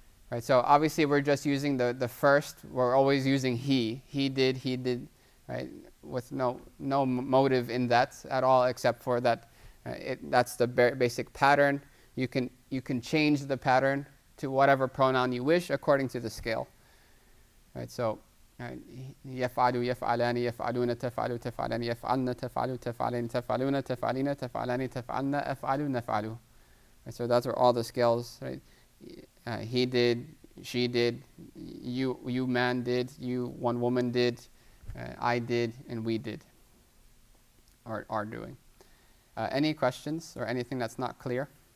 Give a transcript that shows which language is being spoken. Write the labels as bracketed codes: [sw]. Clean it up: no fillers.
[en] Right, so obviously we're just using the first. We're always using he. He did, right, with no motive in that at all, except for that. That's the basic pattern. You can change the pattern to whatever pronoun you wish according to the scale. [ar] Right, so يفعل يفعلان يفعلون تفعل تفعلان يفعلن تفعل تفعلين تفعلون تفعلين تفعلان تفعلن أفعل نفعل. [en] Right, so those are all the scales. Right? He did, she did, you man did, one woman did, I did, and we did, or are doing. Any questions or anything that's not clear?